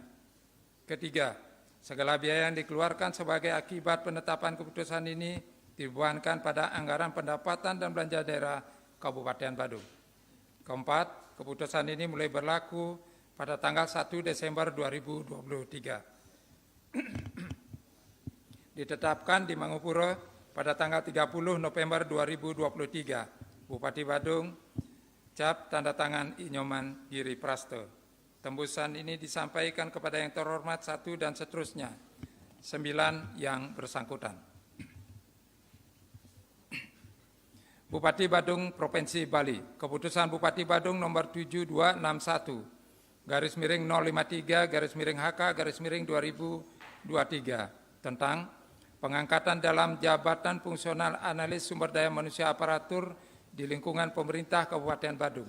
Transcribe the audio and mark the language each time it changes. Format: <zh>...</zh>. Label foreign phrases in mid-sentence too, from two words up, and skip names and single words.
<id>Ketiga, segala biaya yang dikeluarkan sebagai akibat penetapan keputusan ini dibebankan pada anggaran pendapatan dan belanja daerah Kabupaten Badung. Keempat, keputusan ini mulai berlaku pada tanggal 1 Desember 2023. Ditetapkan di Mangupuro pada tanggal 30 November 2023. Bupati Badung, cap tanda tangan Inyoman Giri Prasto. Tembusan ini disampaikan kepada yang terhormat 1 dan seterusnya, 9 yang bersangkutan. Bupati Badung Provinsi Bali, Keputusan Bupati Badung nomor 7261-HK-2023 tentang pengangkatan dalam jabatan fungsional analis sumber daya manusia aparatur di lingkungan pemerintah Kabupaten Badung.</id>